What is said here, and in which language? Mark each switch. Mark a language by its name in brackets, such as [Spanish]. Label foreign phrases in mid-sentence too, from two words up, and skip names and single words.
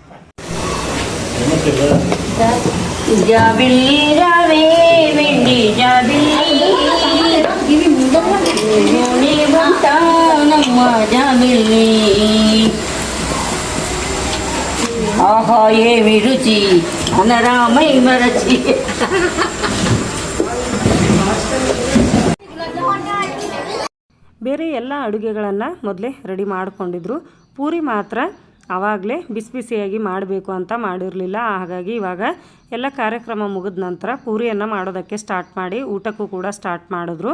[Telugu] జాబిల్లి రావే వెండి జాబిల్లి ఉంటానమ్మ జాబిల్లి ఆహా ఏమి రుచి అనరామై మరచి [Kannada] ಬೇರೆ ಎಲ್ಲ ಅಡುಗೆಗಳನ್ನು ಮೊದಲೇ ರೆಡಿ ಮಾಡ್ಕೊಂಡಿದ್ರು. ಪೂರಿ ಮಾತ್ರ ಆವಾಗಲೇ ಬಿಸಿ ಬಿಸಿಯಾಗಿ ಮಾಡಬೇಕು ಅಂತ ಮಾಡಿರಲಿಲ್ಲ. ಹಾಗಾಗಿ ಇವಾಗ ಎಲ್ಲ ಕಾರ್ಯಕ್ರಮ ಮುಗಿದ ನಂತರ ಪೂರಿಯನ್ನು ಮಾಡೋದಕ್ಕೆ ಸ್ಟಾರ್ಟ್ ಮಾಡಿ ಊಟಕ್ಕೂ ಕೂಡ ಸ್ಟಾರ್ಟ್ ಮಾಡಿದ್ರು.